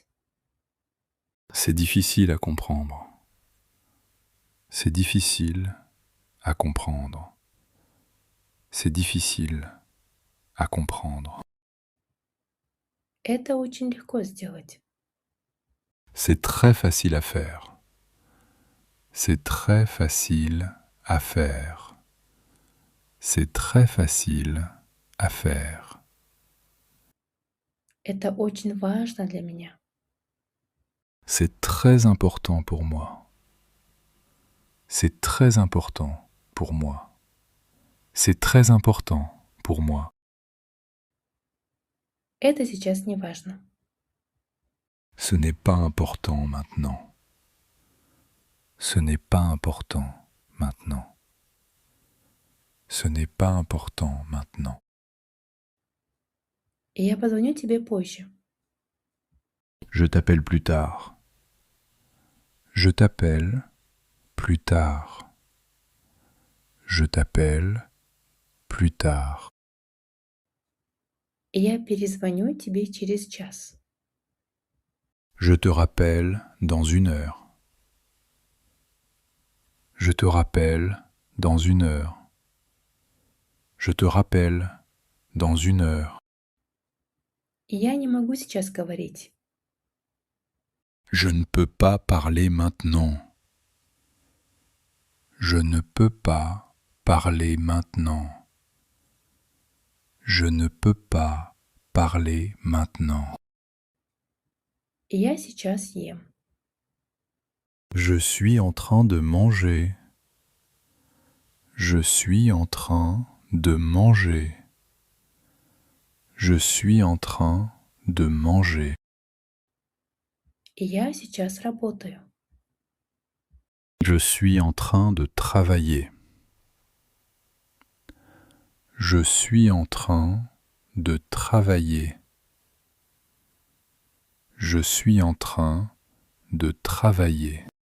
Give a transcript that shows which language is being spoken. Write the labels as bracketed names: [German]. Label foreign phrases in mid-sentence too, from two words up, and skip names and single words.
[French] C'est difficile à comprendre. C'est difficile à comprendre. C'est difficile à comprendre. [Russian] Это очень легко сделать. [French] C'est très facile à faire. C'est très facile à faire. C'est très facile à faire. [Russian] Это очень важно для меня. [French] C'est très important pour moi. C'est très important pour moi. C'est très important pour moi. [Russian] Это сейчас не важно. [French] Ce n'est pas important maintenant. Ce n'est pas important maintenant. Ce n'est pas important maintenant. [Russian] Я позвоню тебе позже. [French] Je t'appelle plus tard. Je t'appelle plus tard. Je t'appelle plus tard. [Russian] Я перезвоню тебе через час. [French] Je te rappelle dans 1 heure. Je te rappelle dans 1 heure. Je te rappelle dans 1 heure. [Russian] Я не могу сейчас говорить. [French] Je ne peux pas parler maintenant. Je ne peux pas parler maintenant. Je ne peux pas parler maintenant. [Russian] Я сейчас ем. [French] Je suis en train de manger. Je suis en train de manger. Je suis en train de manger. [Russian] Я сейчас работаю. [French] Je suis en train de travailler. Je suis en train de travailler. Je suis en train de travailler.